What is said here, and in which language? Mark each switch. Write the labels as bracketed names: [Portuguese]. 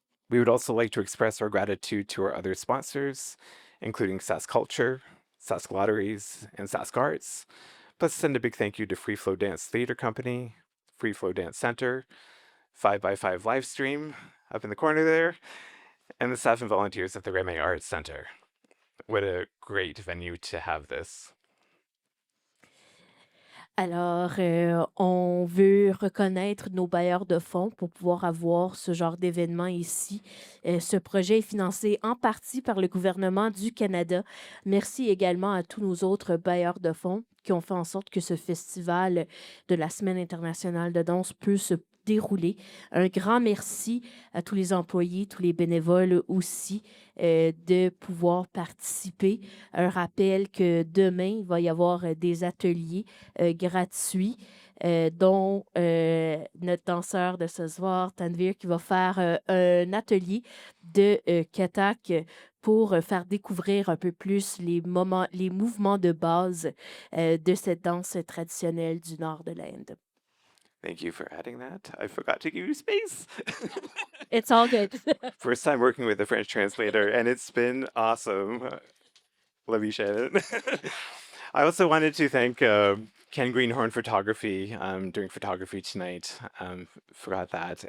[English] We would also like to express our gratitude to our other sponsors, including Sask Culture, Sask Lotteries, and Sask Arts. Plus, send a big thank you to Free Flow Dance Theater Company, Free Flow Dance Center, 5x5 Livestream up in the corner there, and the staff and volunteers at the Reme Arts Center. What a great venue to have this. [French] Alors, on veut reconnaître nos bailleurs de fonds pour pouvoir avoir ce genre d'événement ici. Ce projet est financé en partie par le gouvernement du Canada. Merci également à tous nos autres bailleurs de fonds qui ont fait en sorte que ce festival de la Semaine internationale de danse peut se dérouler. Un grand merci à tous les employés, tous les bénévoles aussi de pouvoir participer. Un rappel que demain, il va y avoir des ateliers gratuits, dont notre danseur de ce soir, Tanveer, qui va faire un atelier de Kathak pour faire découvrir un peu plus les mouvements de base de cette danse traditionnelle du nord de l'Inde. [English] Thank you for adding that. I forgot to give you space. It's all good. First time working with a French translator, and it's been awesome. Love you, Shannon. I also wanted to thank Ken Greenhorn Photography doing photography tonight. Forgot that.